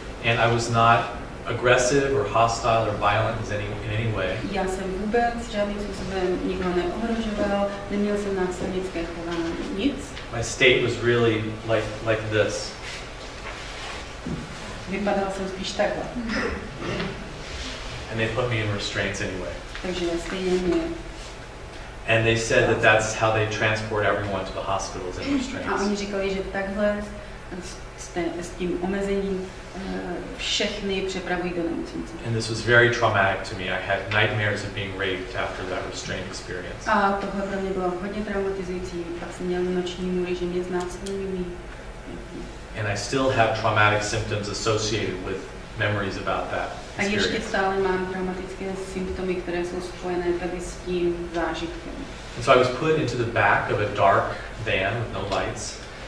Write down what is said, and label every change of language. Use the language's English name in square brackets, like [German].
[English] And I was not aggressive or hostile or violent in any way. [Czech] Já jsem vůbec žádným způsobem nikoho neohrožoval, neměl jsem násilnické chování, nic. [English] My state was really like this. [Czech] Vypadal jsem spíš takhle. [English] And they put me in restraints anyway. [Czech] Takže stejně mě. [English] And they said that that's how they transport everyone to the hospitals in restraints. [Czech] A oni říkali, že takhle s tím omezením všechny přepravují do nemocnice. [English] And this was very traumatic to me. I had nightmares of being raped after that restraint experience. [Czech] A tohle pro mě bylo hodně traumatizující. Pak jsem měl noční můry, že mě znásilňují. [English] And I still have traumatic symptoms associated with memories about that [Czech] A ještě [English] experience. [Czech] stále mám traumatické symptomy, které jsou spojené tady s tím zážitkem. [English] And so I was put into the back of a dark van with no lights.